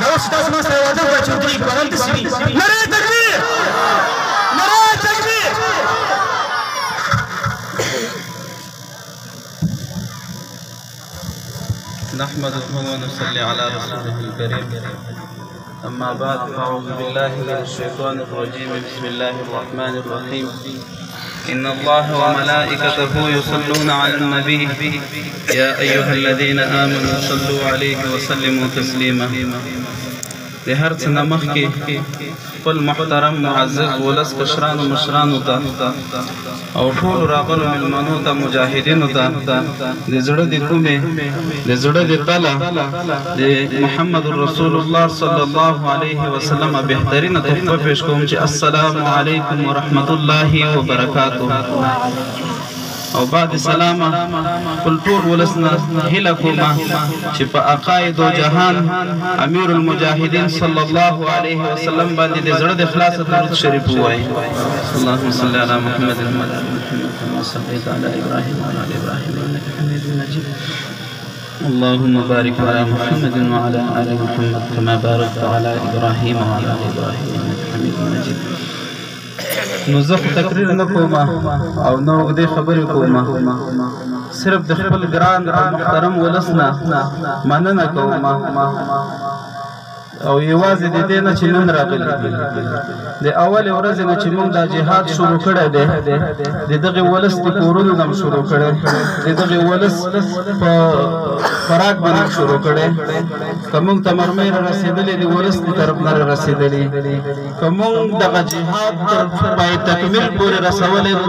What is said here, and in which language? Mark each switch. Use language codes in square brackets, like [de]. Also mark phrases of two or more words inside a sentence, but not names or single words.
[ps] تاسو ما سره واده وکړه چې ودرېږي په همداسې وي نعرې تکبیر نعرې تکبیر [ar] نحمده ونصلي على رسوله الكريم أما بعد فأعوذ بالله من الشيطان الرجيم بسم الله الرحمن الرحيم إن الله وملائكته يصلون على النبي يا أيها الذين آمنوا صلوا عليه وسلموا تسليما [ps] د هر څه نه مخکې خپل محترم معزز ولس کشرانو مشرانو ته او ټولو راغلو مېلمنو ته مجاهدینو ته د زړه د کومې د زړه د تله د [ar] محمد رسول الله صلی الله علیه وسلم [ps] بهترینه تحفه پیش کوم چې [ar] السلام علیکم ورحمت الله وبرکاته [ps] او بعد سلامه خپل ټول ولس نه هیله کومه چې په عقاید و جهان امیر [ar] المجاهدین صلی الله علیه وسلم [ps] باندې د زړه د خلاصه درود شریف ووایي [ar] اللهم صل علی محمد وعلى آل محمد كما صليت على ابراهيم وعلى آل ابراهيم انك حميد مجيد اللهم بارك على محمد وعلى آل محمد كما باركت على ابراهيم وعلى آل ابراهيم انك حميد مجيد [ps] نو زه خو تقریر نه کوم او نه اوږدې خبرې کوم صرف د خپل ګران او محترم ولس نه مننه کوم او یوازې د دې نه چې نن راغلي د اولې ورځې نه چې موږ دا جهاد شروع کړی دی د دغې ولس د کورونو نه م شروع کړی د دغې ولس په خوراک باندې شروع کړی که موږ ته مرمۍ را رسېدلې د ولس د طرف نه را رسېدلې که موږ دغه جهاد تر پای تکمیل پورې رسولی نو